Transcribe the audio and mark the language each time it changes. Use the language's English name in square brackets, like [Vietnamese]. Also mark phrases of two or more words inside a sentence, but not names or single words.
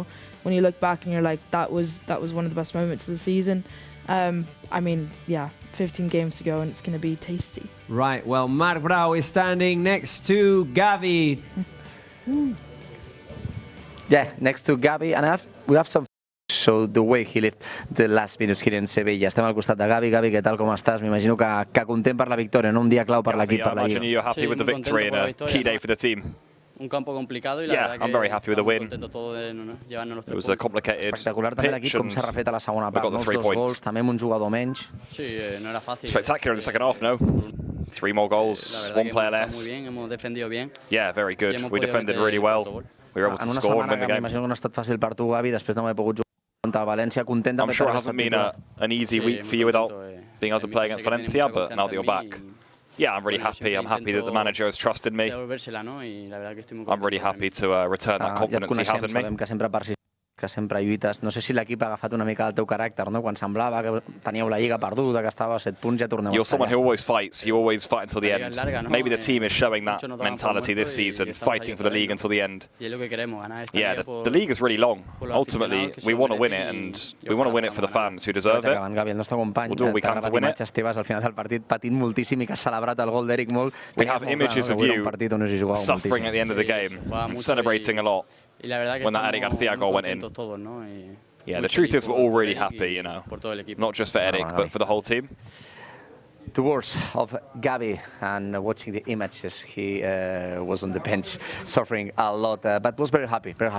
[English] When you look back and you're like, that was one of the best moments of the season. 15 games to go and it's going to be tasty. Right, well, Marc Brau is standing next to Gavi. Yeah, next to Gavi, and we have some. So the way he lived the last minutes here in Sevilla. [Catalan] Estem al costat de Gavi. Gavi, què tal, com estàs? M'imagino que content per la victòria, no? Un dia clau per l'equip, per la Lliga. [English] You're happy with the victory and a key day for the team. Yeah, I'm very happy with the win. It was a complicated [Catalan] Espectacular també [English] pitch [Catalan] l'equip com s'ha [English] and [Catalan] refet a la segona [English] we [Catalan] part. [English] got the [Catalan] No? [English] 3 [Catalan] Els 2 gols, [English] points. [Catalan] també amb un jugador menys. [English] Spectacular in the second half, no? 3 more goals, 1 player less. Yeah, very good. We defended really well. We were able to [Catalan] En una [English] score and [Catalan] setmana [English] win the [Catalan] que [English] game. [Catalan] m'imagino que no ha estat fàcil per tu, Gavi, després de no haver pogut jugar contra el València, content [English] I'm [Catalan] d'haver [English] sure it [Catalan] estat [English] hasn't been [Catalan] titular. [English] an easy week for you without being able to play against Valencia, but now that you're back, yeah, I'm really happy. I'm happy that the manager has trusted me. I'm really happy to return that [Catalan] Ja et [English] confidence he has [Catalan] coneixem, [English] in me. [Catalan] sabem que sempre persistes, que sempre lluites. No sé si l'equip ha agafat una mica el teu caràcter, no? Quan semblava que teníeu la Lliga perduda, que estava a 7 punts, ja torneu a [English] You're [Catalan] estar [English] someone [Catalan] allà. [English] who always fights. You always fight until the end. Maybe the team is showing that mentality this season, fighting for the league until the end. Yeah, the league is really long. Ultimately, we want to win it, and we want to win it for the fans who deserve it. [Catalan] Gavi, el nostre company, [English] We'll do what we can to win it. [Catalan] Esteves al final del partit patint moltíssim i que ha celebrat el gol d'Eric molt. [English] We have images of you suffering at the end of the game and celebrating a lot when that Eric Garcia goal went in. Yeah, the truth is we're all really happy, you know, not just for Eric, but for the whole team. Two words of Gavi, and watching the images, he was on the bench suffering a lot, but was very happy, very happy.